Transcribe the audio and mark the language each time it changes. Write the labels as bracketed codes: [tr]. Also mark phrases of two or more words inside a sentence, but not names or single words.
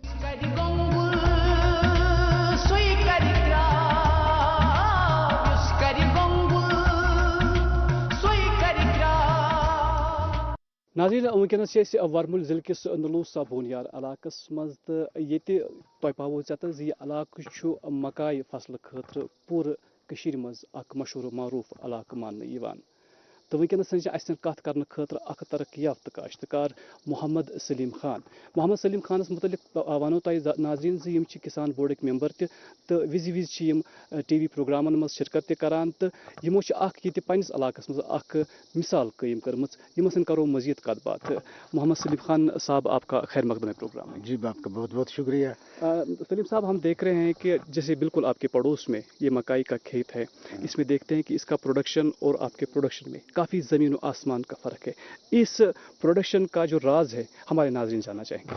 [ks] ناظریٖن وٕنکیٚنس چھِ أسۍ ورمُل ضلعہٕ کِس نلوٗسا بونیار علاقس منٛز تہٕ ییٚتہِ تۄہہِ پاوو ژےٚ زِ یہِ علاقہٕ چھُ مکاے فصلہٕ خٲطرٕ پوٗرٕ کٔشیٖرِ منٛز اکھ مشہوٗر معروٗف علاقہٕ ماننہٕ یِوان तो वनकस कत कर खतर अख तरक्की याफ्त काश्तकार मोहम्मद सलीम खानस मुतलिक वनो तह नाजरीन यम किसान बोर्ड मेंबर तो विज टीवी प्रोग्रामन मज शिरकत करान तो यमो पन्निस इलाकस मज मिसाल कायम कर्म यम करो मजीद कत बात। [hi] मोहम्मद सलीम खान साहब, आपका खैर मकदम है प्रोग्राम में। जी, आपका बहुत बहुत शुक्रिया। सलीम साहब, हम देख रहे हैं कि जैसे बिल्कुल आपके पड़ोस में ये मकाई का खेत है, इसमें देखते हैं कि इसका प्रोडक्शन और आपके प्रोडक्शन में काफ़ी ज़मीन और आसमान का फ़र्क है। इस प्रोडक्शन का जो राज है हमारे नाज़रीन जानना चाहेंगे।